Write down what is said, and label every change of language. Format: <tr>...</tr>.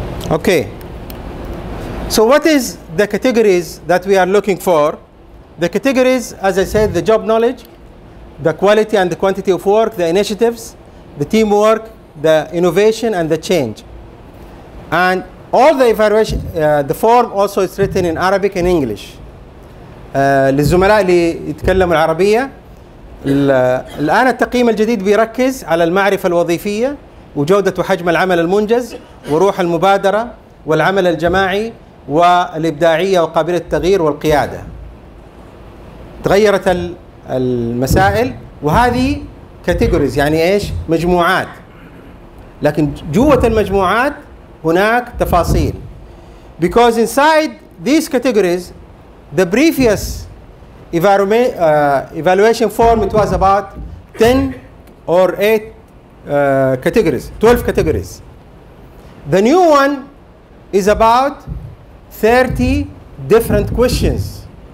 <en>Okay. So what is the categories that we are looking for? The categories, as I said, the job knowledge, the quality and the quantity of work, the initiatives, the teamwork, the innovation, and the change. And all the evaluation, the form also is written in Arabic and English.</en> <ar>للزملاء اللي يتكلموا العربية، الآن التقييم الجديد بيركز على المعرفة الوظيفية وجودة وحجم العمل المنجز وروح المبادرة والعمل الجماعي والإبداعية وقابلية التغيير والقيادة. تغيرت المسائل، وهذه categories يعني ايش؟ مجموعات. لكن جوة المجموعات هناك تفاصيل.</ar> <en>Because inside these categories, the previous evaluation form, it was about 10 or 8 categories, 12 categories. The new one is about 30 different questions.</en>